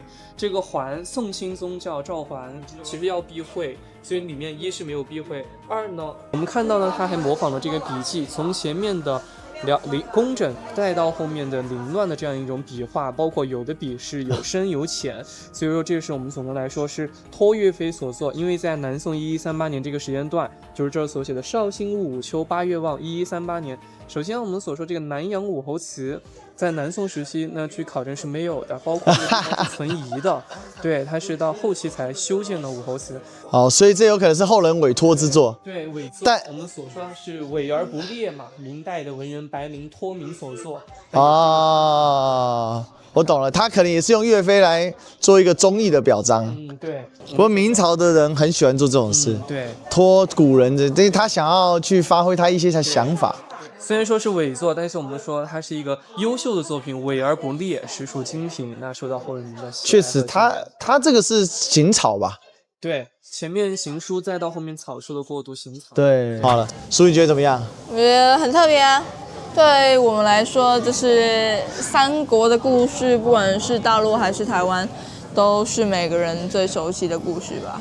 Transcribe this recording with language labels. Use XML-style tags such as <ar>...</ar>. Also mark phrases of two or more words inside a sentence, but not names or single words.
<zh>這個桓，宋钦宗叫趙桓，其實要避諱，所以裡面一是沒有避諱，二呢，我們看到呢，他還模仿了這個筆記，從前面的工整再到後面的凌亂的這樣一種筆畫，包括有的筆是有深有淺，所以說這是我們总的來說是托岳飛所作。因為在南宋1138年這個時間段，就是這兒所寫的绍興戊午秋8月望1138年。首先我們所說這個南陽武侯祠，在南宋時期呢，据考證是沒有的，包括是存疑的。对，它是到後期才修建的武侯祠。哦，所以這有可能是後人委托之作。对，委作。但我們所說是委而不列嘛，明代的文人白灵托名所作。哦，我懂了，他可能也是用岳飞來做一個忠義的表彰。對。不過明朝的人很喜歡做這種事，对，托古人的，因為他想要去發揮他一些想法。虽然說是偽作，但是我們說它是一個優秀的作品，偽而不劣，實屬精品，那受到後人的喜愛。確實，他這個是行草吧？對，前面行書，再到後面草書的過渡，行草。對，好了，書你覺得怎麼樣？我覺得很特別啊。對我們來說，就是三國的故事，不管是大陸還是台灣，都是每個人最熟悉的故事吧。</zh>